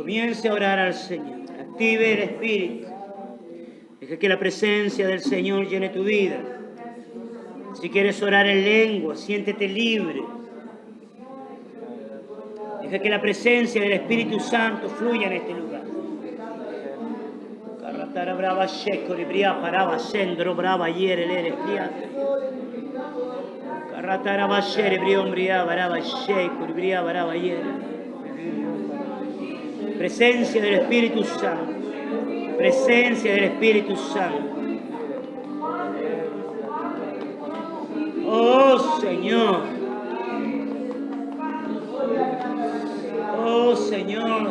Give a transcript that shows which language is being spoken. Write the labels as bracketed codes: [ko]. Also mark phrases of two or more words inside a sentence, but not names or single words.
[es] Comience a orar al Señor. Active el Espíritu. Deja que la presencia del Señor llene tu vida. Si quieres orar en lengua, siéntete libre. Deja que la presencia del Espíritu Santo fluya en este lugar. Carratara brava sheko ribria parava sendro brava iere lere criate. Carratara bashere briombria brava sheko ribria brava iere. Presencia del Espíritu Santo. Presencia del Espíritu Santo. Oh Señor. Oh Señor.